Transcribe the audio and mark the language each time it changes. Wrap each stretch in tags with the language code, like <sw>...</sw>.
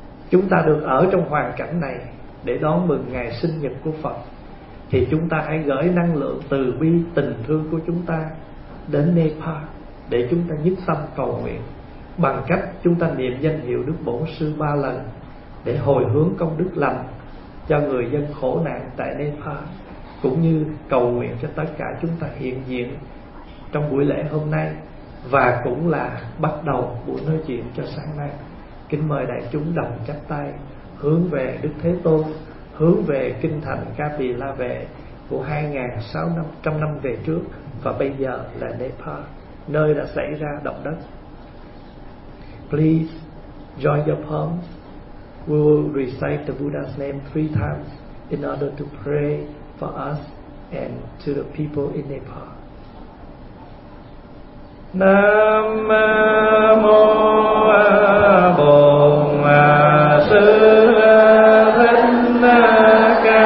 <vi>Chúng ta được ở trong hoàn cảnh này để đón mừng ngày sinh nhật của Phật, thì chúng ta hãy gửi năng lượng từ bi tình thương của chúng ta đến Nepal, để chúng ta nhất tâm cầu nguyện bằng cách chúng ta niệm danh hiệu Đức Bổn Sư 3 lần để hồi hướng công đức lành cho người dân khổ nạn tại Nepal, cũng như cầu nguyện cho tất cả chúng ta hiện diện trong buổi lễ hôm nay, và cũng là bắt đầu buổi nói chuyện cho sáng nay. Kính mời đại chúng đồng chắp tay hướng về Đức Thế Tôn, hướng về kinh thành Ca Tỳ La Vệ của 2600 năm về trước, và bây giờ là Nepal, nơi đã xảy ra động đất.</vi> <en>Please join your palms. We will recite the Buddha's name 3 times in order to pray for us and to the people in Nepal.</en> <vi>Nam mô Bổn Sư Thích Ca Mâu Ni Phật.</vi>